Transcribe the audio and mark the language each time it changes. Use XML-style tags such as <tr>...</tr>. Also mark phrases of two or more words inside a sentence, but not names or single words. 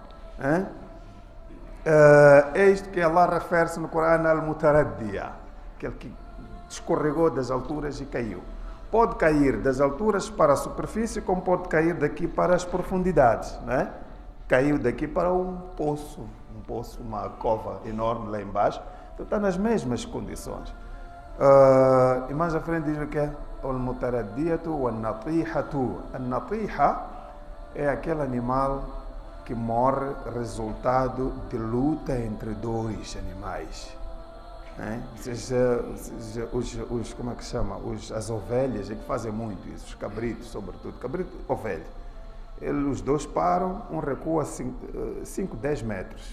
<pt>É isto que Allah refere-se no Corão al-mutaraddiya, aquele que escorregou das alturas e caiu. Pode cair das alturas para a superfície, como pode cair daqui para as profundidades, né? Caiu daqui para um poço, uma cova enorme lá embaixo. Então está nas mesmas condições. E mais à frente diz o que é?</pt> <ar>المتردية والنطيحة.</ar> <pt>A natiha é aquele animal que morre resultado de luta entre dois animais. Como é que chama? As ovelhas é que fazem muito isso, os cabritos, sobretudo. Cabrito, ovelha. Os dois param, um recua 5, 10 metros.</pt>